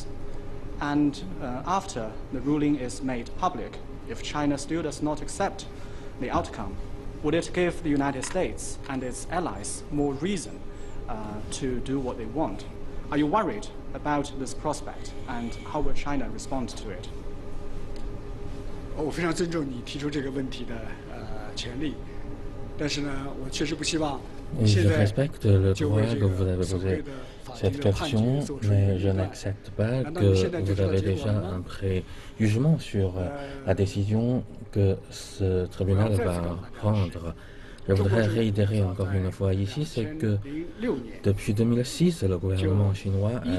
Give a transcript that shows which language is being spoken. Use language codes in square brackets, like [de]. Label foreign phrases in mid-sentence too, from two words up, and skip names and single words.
[en] And after the ruling is made public, if China still does not accept the outcome, would it give the United States and its allies more reason to do what they want? Are you worried about this prospect, and how will China respond to it? [zh] 我非常尊重你提出这个问题的权利，但是呢，我确实不希望。 [fr] Je respecte le droit que vous avez posé cette question, mais je n'accepte pas que vous avez déjà un préjugement sur la décision que ce tribunal va prendre. Je voudrais réitérer encore une fois ici, c'est que depuis 2006, le gouvernement chinois a